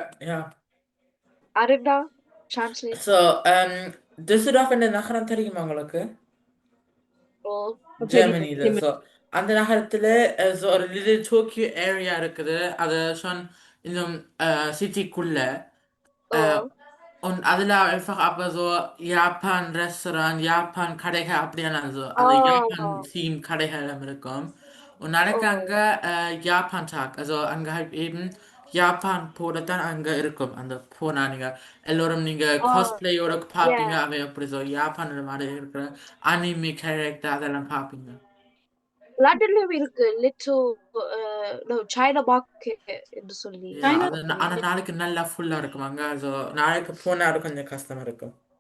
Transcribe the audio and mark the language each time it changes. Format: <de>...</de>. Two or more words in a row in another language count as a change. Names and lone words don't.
<ta>அருணா டிரான்ஸ்லேட். so டிசல்டோர்ஃப் என்ற நகரம் தெரியுமா உங்களுக்கு? ஓ ஜெர்மனில. ஸோ அந்த நகரத்துல so ஒரு லிட்டில் டோக்கியோ ஏரியா இருக்குது, அது இன்னும் சிட்டிக்குள்ள. Und அதில்</ta> <de>einfach aber so</de> <ta>Japan Restaurant, Japan கடைகள் அப்படியெல்லாம் so அந்த Japan Theme கடைகளும் இருக்கும். Und நாளைக்கு அங்க Japan Tag, also அங்க</ta> <de>halt eben</de> <ta>Japan போல தான் அங்க இருக்கும். அந்த போனா நீங்க எல்லோரும் நீங்க கோஸ்பிளேயோட பார்ப்பீங்க, அவை அப்படி so Japan மாதிரி இருக்கிற அனிமி கேரக்டர் அதெல்லாம் பார்ப்பீங்க. லண்டன்லயும் இருக்கு லிட்டில் சைனா மார்க்கெட் என்று சொல்லி. ஆனா நாளைக்கு நல்லா ஃபுல்லா இருக்கும் அங்க. so நாளைக்கு போனா கொஞ்சம் கஷ்டமா இருக்கும்.</ta>